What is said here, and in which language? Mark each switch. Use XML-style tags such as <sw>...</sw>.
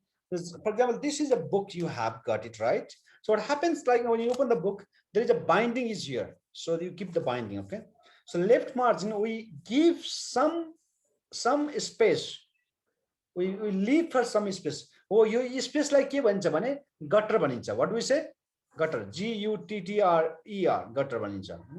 <en>For example, this is a book, you have got it right. So what happens, like when you open the book, there is a binding is here, so you keep the binding. Okay, so left margin we give some space, we leave for some space.</en> <ne>Oh, यो space like के भन्छ भने gutter भनिन्छ.</ne> <en>What do we say?</en> <ne>Gutter, G-U-T-T-R-E-R, gutter भनिन्छ.</ne>